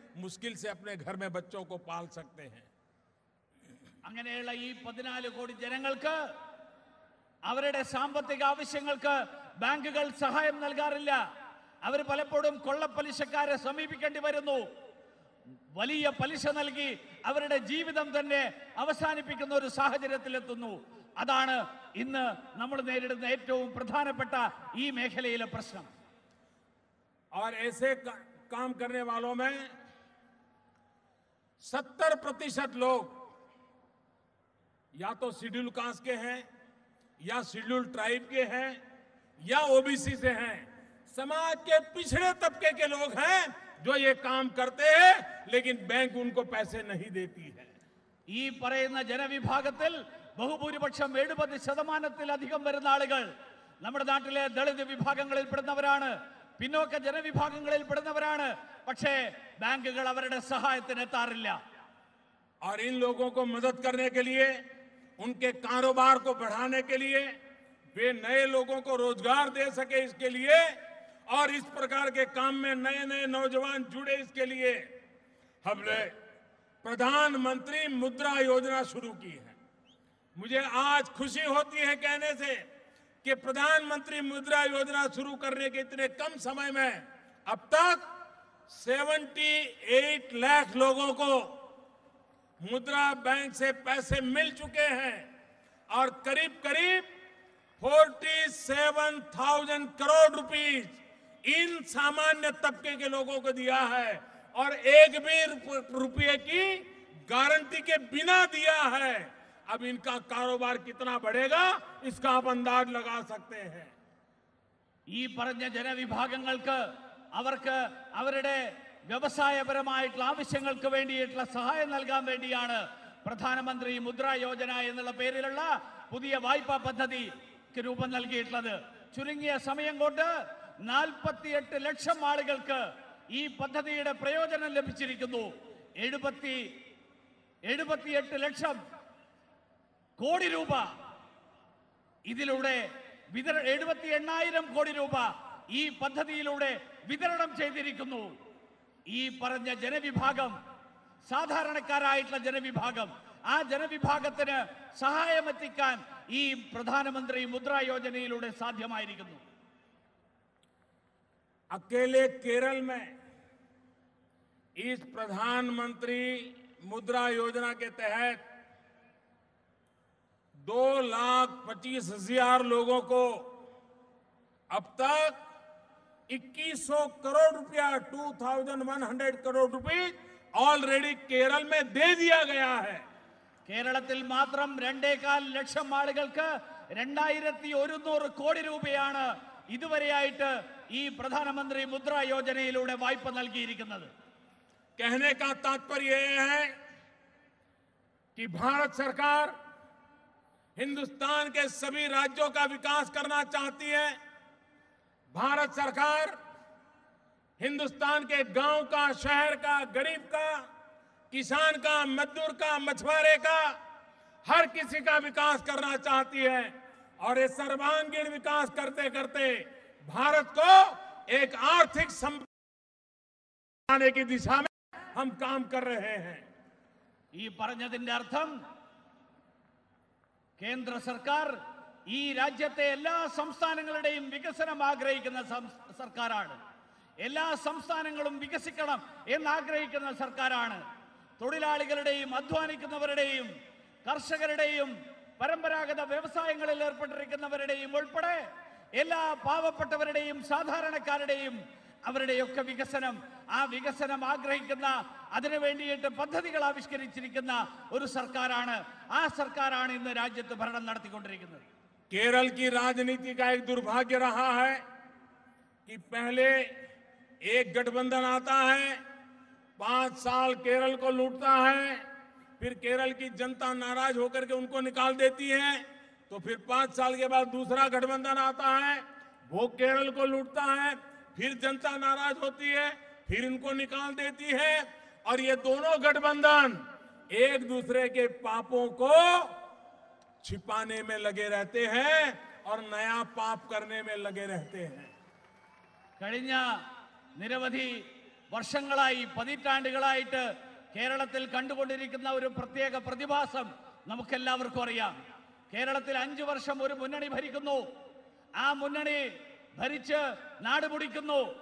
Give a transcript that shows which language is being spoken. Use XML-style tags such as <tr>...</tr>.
<hi>मुश्किल से अपने घर में बच्चों को पाल सकते हैं.</hi> <ml>അങ്ങനെയുള്ള ഈ 14 കോടി ജനങ്ങൾക്ക് അവരുടെ സാമ്പത്തിക ആവശ്യങ്ങൾക്ക് ബാങ്കുകൾ സഹായം നൽകാറില്ല. അവർ പലപ്പോഴും കൊള്ളപ്പലിശക്കാരെ സമീപിക്കേണ്ടി വരുന്നു. വലിയ പലിശ നൽകി അവരുടെ ജീവിതം തന്നെ അവസാനിപ്പിക്കുന്ന ഒരു സാഹചര്യത്തിലെത്തുന്നു. അതാണ് ഇന്ന് നമ്മൾ നേരിടുന്ന ഏറ്റവും പ്രധാനപ്പെട്ട ഈ മേഖലയിലെ പ്രശ്നം.</ml> <hi>और ऐसे काम करने वालों में 70% लोग या तो शेड्यूल कास्ट के हैं, या शेड्यूल ट्राइब के हैं, या ओबीसी से हैं. समाज के पिछड़े तबके के लोग हैं जो ये काम करते हैं, लेकिन बैंक उनको पैसे नहीं देती है.</hi> <ml>ഈ പറയുന്ന ജനവിഭാഗത്തിൽ ബഹുഭൂരിപക്ഷം 70%-ലധികം വരുന്ന ആളുകൾ നമ്മുടെ നാട്ടിലെ ദളിത് വിഭാഗങ്ങളിൽ പെടുന്നവരാണ്, പിന്നോക്ക ജനവിഭാഗങ്ങളിൽ പെടുന്നവരാണ്. പക്ഷേ ബാങ്കുകൾ അവരുടെ സഹായത്തിന് എത്താറില്ല.</ml> <hi>और इन लोगों को मदद करने के लिए, उनके कारोबार को बढ़ाने के लिए, वे नए लोगों को रोजगार दे सके, इसके लिए, और इस प्रकार के काम में नए नए नौजवान जुड़े, इसके लिए हमने प्रधानमंत्री मुद्रा योजना शुरू की है. मुझे आज खुशी होती है कहने से कि प्रधानमंत्री मुद्रा योजना शुरू करने के इतने कम समय में अब तक 78 लाख लोगों को मुद्रा बैंक से पैसे मिल चुके हैं, और करीब करीब 47,000 करोड़ रुपीस इन सामान्य तबके के लोगों को दिया है, और एक भी रुपये की गारंटी के बिना दिया है. अब इनका कारोबार कितना बढ़ेगा, इसका आप अंदाज लगा सकते हैं.</hi> <ml>ഈ പറഞ്ഞ ജനവിഭാഗങ്ങൾക്ക് അവർക്ക് അവരുടെ വ്യവസായപരമായിട്ടുള്ള ആവശ്യങ്ങൾക്ക് വേണ്ടിയിട്ടുള്ള സഹായം നൽകാൻ വേണ്ടിയാണ് പ്രധാനമന്ത്രി മുദ്രാ യോജന എന്നുള്ള പേരിലുള്ള പുതിയ വായ്പാ പദ്ധതിക്ക് രൂപം നൽകിയിട്ടുള്ളത്. ചുരുങ്ങിയ സമയം കൊണ്ട് 48 ലക്ഷം ആളുകൾക്ക് ഈ പദ്ധതിയുടെ പ്രയോജനം ലഭിച്ചിരിക്കുന്നു. 78 ലക്ഷം കോടി രൂപ ഇതിലൂടെ 78,000 കോടി രൂപ ഈ പദ്ധതിയിലൂടെ വിതരണം ചെയ്തിരിക്കുന്നു. ഈ പറഞ്ഞ ജനവിഭാഗം, സാധാരണക്കാരായിട്ടുള്ള ജനവിഭാഗം, ആ ജനവിഭാഗത്തിന് സഹായമെത്തിക്കാൻ ഈ പ്രധാനമന്ത്രി മുദ്രാ യോജനയിലൂടെ സാധ്യമായിരിക്കുന്നു.</ml> <hi>अकेले केरल में इस प्रधानमंत्री मुद्रा योजना के तहत 2,25,000 लोगों को अब तक 2,100 करोड़ रुपया 2,100 करोड़ रुपए</hi> <en>already</en> <hi>केरल में दे दिया गया है.</hi> <ml>കേരളത്തിൽ മാത്രം 2.25 ലക്ഷം ആളുകൾക്ക് 2,100 കോടി രൂപയാണ് ഇതുവരെയായിട്ട് ഈ പ്രധാനമന്ത്രി മുദ്രാ യോജനയിലൂടെ വായ്പ നൽകിയിരിക്കുന്നത്.</ml> <hi>कहने का तात्पर्य यह है कि भारत सरकार हिंदुस्तान के सभी राज्यों का विकास करना चाहती है. भारत सरकार हिंदुस्तान के गांव का, शहर का, गरीब का, किसान का, मजदूर का, मछुआरे का, हर किसी का विकास करना चाहती है. और ये सर्वांगीण विकास करते करते भारत को एक आर्थिक बनाने की दिशा में हम काम कर रहे हैं.</hi> <ml>ഈ പറഞ്ഞതിന്റെ അർത്ഥം കേന്ദ്ര സർക്കാർ ഈ രാജ്യത്തെ എല്ലാ സംസ്ഥാനങ്ങളുടെയും വികസനം ആഗ്രഹിക്കുന്ന സർക്കാരാണ്. എല്ലാ സംസ്ഥാനങ്ങളും വികസിക്കണം എന്നാഗ്രഹിക്കുന്ന സർക്കാരാണ്. തൊഴിലാളികളുടെയും അധ്വാനിക്കുന്നവരുടെയും കർഷകരുടെയും പരമ്പരാഗത വ്യവസായങ്ങളിൽ ഏർപ്പെട്ടിരിക്കുന്നവരുടെയും ഉൾപ്പെടെ എല്ലാ പാവപ്പെട്ടവരുടെയും സാധാരണക്കാരുടെയും അവരുടെയൊക്കെ വികസനം, ആ വികസനം ആഗ്രഹിക്കുന്ന, അതിനു വേണ്ടിയിട്ട് പദ്ധതികൾ ആവിഷ്കരിച്ചിരിക്കുന്ന ഒരു സർക്കാരാണ്. ആ സർക്കാരാണ് ഇന്ന് രാജ്യത്ത് ഭരണം നടത്തിക്കൊണ്ടിരിക്കുന്നത്.</ml> <hi>केरल की राजनीति का एक दुर्भाग्य रहा है कि पहले एक गठबंधन आता है, 5 साल केरल को लूटता है, फिर केरल की जनता नाराज होकर के उनको निकाल देती है, तो फिर 5 साल के बाद दूसरा गठबंधन आता है, वो केरल को लूटता है, फिर जनता नाराज होती है, फिर इनको निकाल देती है. और ये दोनों गठबंधन एक दूसरे के पापों को छिपाने में लगे रहते हैं और नया पाप करने में लगे रहते हैं.</hi> <ml>കഴിഞ്ഞ നിരവധി വർഷങ്ങളായി, പതിറ്റാണ്ടുകളായിട്ട് കേരളത്തിൽ കണ്ടുകൊണ്ടിരിക്കുന്ന ഒരു പ്രത്യേക പ്രതിഭാസം നമുക്കെല്ലാവർക്കും അറിയാം. കേരളത്തിൽ 5 വർഷം ഒരു മുന്നണി ഭരിക്കുന്നു. ആ മുന്നണി ഭരിച്ച് നാട് മുടിക്കുന്നു.</ml>